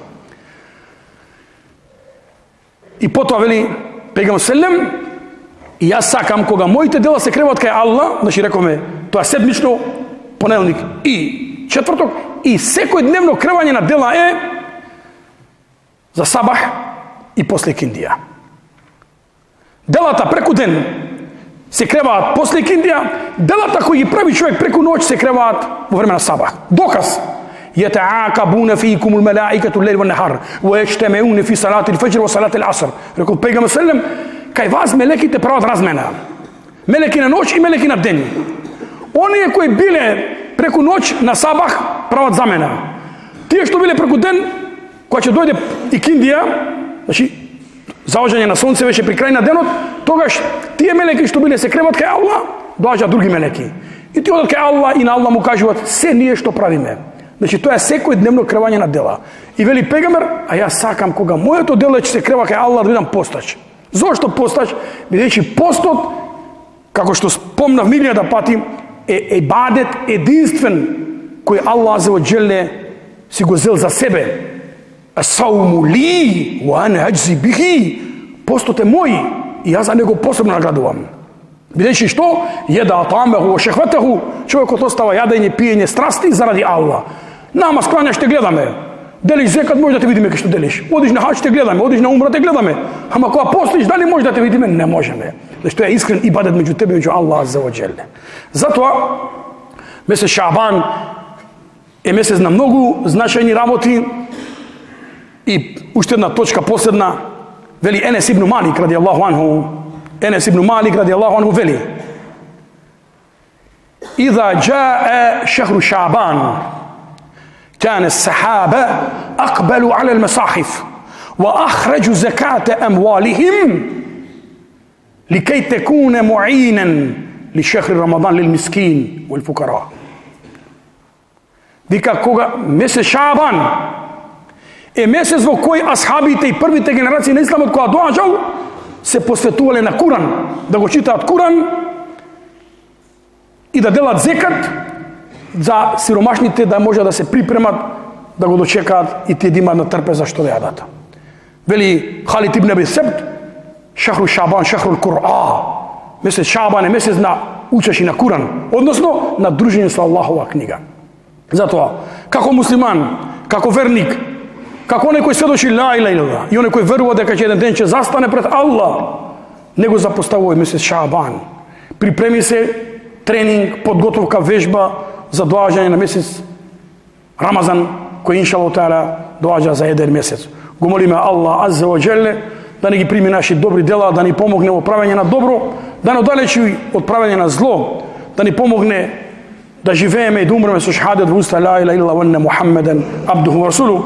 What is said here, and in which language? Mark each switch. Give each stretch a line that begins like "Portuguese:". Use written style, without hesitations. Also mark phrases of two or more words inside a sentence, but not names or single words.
Macedonian: И потоа вели пегамбер селем, и јас сакам кога моите дела се креват кај Аллах, значи рековме, тоа седмично, понеделник и четврток, и секојдневно кревање на дела е за сабах и после киндија. Делата преку ден се креваат после киндија, делата кои ги прави човек преку ноќ се креваат во време на сабах. Доказ.
Arabic: يتعاقبون فيكم الملائكة الليل والنهار ويجتمعون في صلاة الفجر وصلاة العصر.
Macedonian: Рекол пегамбер селем, кај вас мелеките прават размена. Мелеки на ноќ и мелеки на ден. Оние кои биле преку ноќ на сабах прават замена. Тие што биле преку ден, кога ќе дојде и киндија, значи заоѓање на сонце беше при крај на денот, тогаш тие мелеки што биле се креват кај Аллах, доаѓаат други мелеки. И ти одат кај Аллах и на Аллах му кажуваат се ние што правиме. Значи тоа е секојдневно кревање на дела. И вели пегамбер, а јас сакам кога моето дело ќе се крева кај Аллах да бидам постач. Зошто постач? Бидејќи постот, како што спомнав милијада пати, е ибадет единствен кој Аллах
Arabic: عز وجل
Macedonian: си го зел за себе.
Arabic: الصوم لي وأنا أجزي به.
Macedonian: Постот е мој и јас за него посебно наградувам. Бидејќи што?
Arabic: يدع طعامه وشهوته.
Macedonian: Човекот остава јадење, пиење, страсти заради Аллах. Намаз клањаш те гледаме. Делиш зекат, може да те видиме кај што делиш. Одиш на хаџ те гледаме, одиш на умра те гледаме. Ама кога постиш, дали може да те видиме? Не можеме. Значи тоа е искрен ибадет меѓу тебе и меѓу Аллах
Arabic: عز وجل.
Macedonian: Затоа месец Шаабан е месец на многу значајни работи. И уште една точка последна, вели Енес ибн Малик
Arabic: رضي الله عنه. Енес ибн Малик رضي الله عنه вели: إذا جاء شهر شعبان كان الصحابة أقبلوا على المصاحف وأخرجوا زكاة أموالهم لكي تكون معينا لشهر رمضان للمسكين والفقراء.
Macedonian: Вика кога месец Шаабан е месец во кој асхабите и првите генерации на исламот кога доаѓал се посветувале на Куран, да го читаат Куран и да делат зекат за сиромашните да може да се припремат да го дочекаат и тие да имаат на трпеза што да јадат. Вели Халид ибн Аби Себт:
Arabic: شهر شعبان شهر القرآن.
Macedonian: Месец Шаабан е месец на учење на Куран, односно на дружење со Аллахова книга. Затоа, како муслиман, како верник, како оној кој сведочи
Arabic: لا إله إلا الله
Macedonian: и оној кој верува дека ќе еден ден ќе застане пред Аллах, него запоставува месец Шаабан. Припреми се тренинг, подготовка, вежба за доаѓање на месец Рамазан, кој
Arabic: إن شاء الله تعالى
Macedonian: доаѓа за еден месец. Го молиме Аллах
Arabic: عز وجل
Macedonian: да не ги прими наши добри дела, да ни помогне во правење на добро, да не оддалечи од правење на зло, да ни помогне да живееме и да умреме со шахадет во уста
Arabic: لا إله إلا الله وأن محمدا عبده ورسوله.